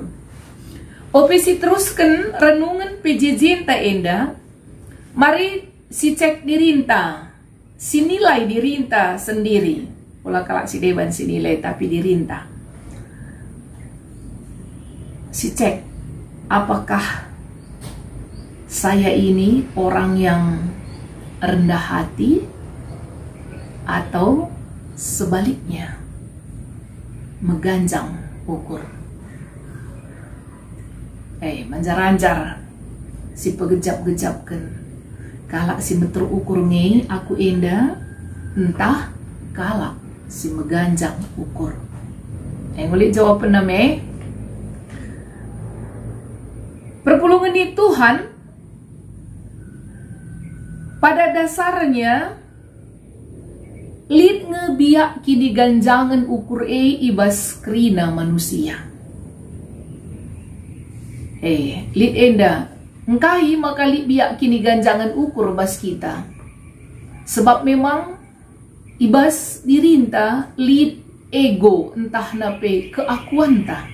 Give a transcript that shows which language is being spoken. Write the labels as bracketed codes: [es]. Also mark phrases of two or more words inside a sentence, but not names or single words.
[btx] Opesi teruskan renungan PJJ enta enda. Mari si cek dirinta. Si nilai dirinta sendiri. Pola kalak si dewan si nilai tapi dirinta. [id] Si cek apakah saya ini orang yang rendah hati atau sebaliknya [btx] meganjang ukur. Manjar-anjar si pegejap-gejapkan. Kalak si meter ukur nge aku enda, entah kalak si meganjang ukur. Ngulik jawaban nama. Perpulungan di Tuhan [id] pada dasarnya [btx] lid ngebiak kini ganjangan ukur ibas krina manusia. Lid enda engkai maka lid biak kini ganjangan ukur bas kita. Sebab memang ibas dirinta lid ego entah nape keakuan ta.